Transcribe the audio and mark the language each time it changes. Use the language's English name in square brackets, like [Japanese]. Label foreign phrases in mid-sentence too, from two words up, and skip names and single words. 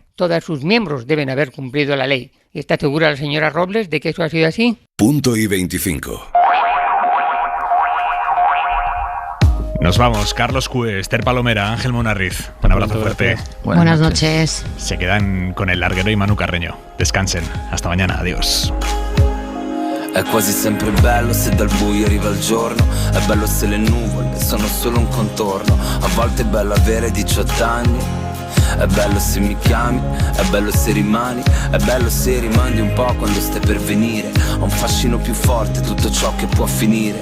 [Spanish] Todos sus miembros deben haber cumplido la ley. ¿Y está segura la señora Robles de que eso ha sido así? Punto y 25. Nos vamos. Carlos Cue, Esther Palomera, Ángel Munarriz. Un abrazo fuerte. Buenas noches. Se quedan con el larguero y Manu Carreño. Descansen. Hasta mañana. Adiós. [Italian] È quasi sempre bello se dal buio arriva il giorno. È bello se le nuvole sono solo un contorno. A volte è bello avere 18 anni. È bello se mi chiami, è bello se rimani. È bello se rimandi un po' quando stai per venire. Ho un fascino più forte, tutto ciò che può finire.